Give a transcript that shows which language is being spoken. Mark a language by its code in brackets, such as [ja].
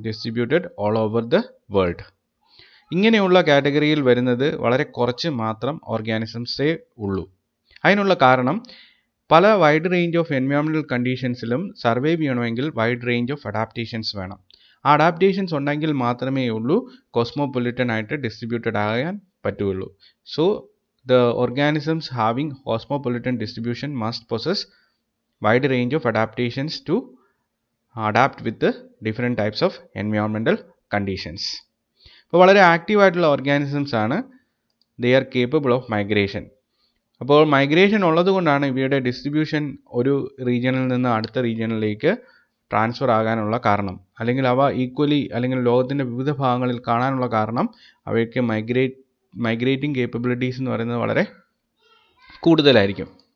[en] Distributed all over the world. [ml] ഇങ്ങനെയുള്ള കാറ്റഗറിയിൽ വരുന്നത് വളരെ കുറച്ച് മാത്രം ഓർഗാനിസംസേ ഉള്ളൂ. അതിനുള്ള കാരണം പല wide range of environmental കണ്ടീഷൻസിലും survive ചെയ്യണമെങ്കിൽ വൈഡ് റേഞ്ച് ഓഫ് അഡാപ്റ്റേഷൻസ് വേണം. ആ അഡാപ്റ്റേഷൻസ് ഉണ്ടെങ്കിൽ മാത്രമേ ഉള്ളൂ കോസ്മോപൊളിറ്റൻ ആയിട്ട് ഡിസ്ട്രിബ്യൂട്ടഡ് ആകാൻ പറ്റുള്ളൂ. [en] So the organisms having cosmopolitan distribution must possess wide range of adaptations to adapt with the different types of environmental conditions. [ml] അപ്പോൾ വളരെ ആക്റ്റീവ് ആയിട്ടുള്ള ഓർഗാനിസംസ് ആണ്. [en] They are capable of migration. [ml] അപ്പോൾ മൈഗ്രേഷൻ ഉള്ളത് കൊണ്ടാണ് ഇവയുടെ ഡിസ്ട്രിബ്യൂഷൻ ഒരു റീജിയനിൽ നിന്ന് അടുത്ത റീജിയനിലേക്ക് ട്രാൻസ്ഫർ ആകാനുള്ള കാരണം, അല്ലെങ്കിൽ അവ ഈക്വലി അല്ലെങ്കിൽ ലോകത്തിൻ്റെ വിവിധ ഭാഗങ്ങളിൽ കാണാനുള്ള കാരണം അവയ്ക്ക് മൈഗ്രേറ്റിംഗ് കേപ്പബിലിറ്റീസ് എന്ന് പറയുന്നത് വളരെ കൂടുതലായിരിക്കും.